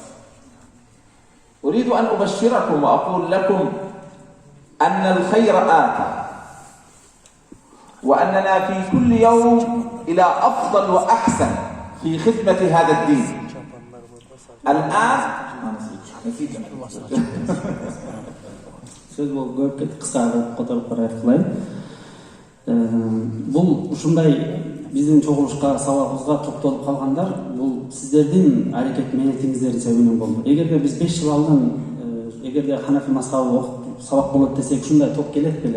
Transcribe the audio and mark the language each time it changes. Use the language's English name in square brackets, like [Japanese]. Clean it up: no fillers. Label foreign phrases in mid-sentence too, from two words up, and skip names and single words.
[Arabic] أريد أن أبشركم وأقول لكم أن الخير آتى وأننا في كل يوم إلى أفضل وأحسن في خدمة هذا الدين. الآن [Kyrgyz] сөз болуп көп кетти, кыска которуп айтып кылайын. Бул ушундай биздин чогулушка, сабагыбызга токтолуп калгандар бул сиздердин аракет менетиңиздердин себебинен болду. Эгерде биз 5 жыл алдын эгерде ханафи мазхабы окуп сабак болот десек, ушундай топ келет беле?